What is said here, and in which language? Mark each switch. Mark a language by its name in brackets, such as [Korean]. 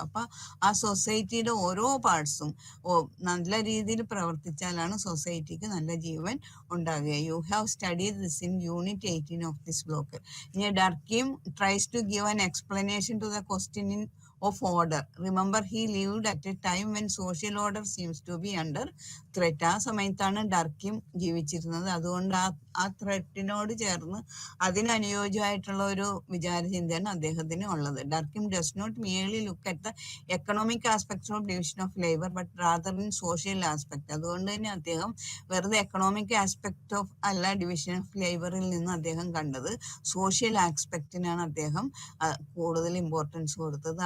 [Malayalam] അപ്പോൾ ആ സൊസൈറ്റിയുടെ ഓരോ പാർട്സും നല്ല രീതിയിൽ പ്രവർത്തിച്ചാലാണ് സൊസൈറ്റിക്ക് നല്ല ജീവൻ ഉണ്ടാകുക. [English] You have studied this in unit 18 of this block. ഇനി Durkheim tries to give an explanation to the question in of order. Remember, he lived at a time when social order seems to be under threat. [Malayalam] ആ സമയത്താണ് ഡർക്കിം ജീവിച്ചിരുന്നത്. അതുകൊണ്ട് ആ ത്രെറ്റിനോട് ചേർന്ന് അതിനനുയോജ്യമായിട്ടുള്ള ഒരു വിചാരചിന്തയാണ് അദ്ദേഹത്തിന് ഉള്ളത്. [English] Durkheim does not merely look at the economic aspects of division of labour but rather in social aspect. [Malayalam] അതുകൊണ്ട് തന്നെ അദ്ദേഹം വെറുതെ എക്കണോമിക് ആസ്പെക്ട് ഓഫ് അല്ല ഡിവിഷൻ ഓഫ് ലേബറിൽ നിന്ന് അദ്ദേഹം കണ്ടത്, സോഷ്യൽ ആസ്പെക്റ്റിനാണ് അദ്ദേഹം കൂടുതൽ ഇമ്പോർട്ടൻസ് കൊടുത്തത്.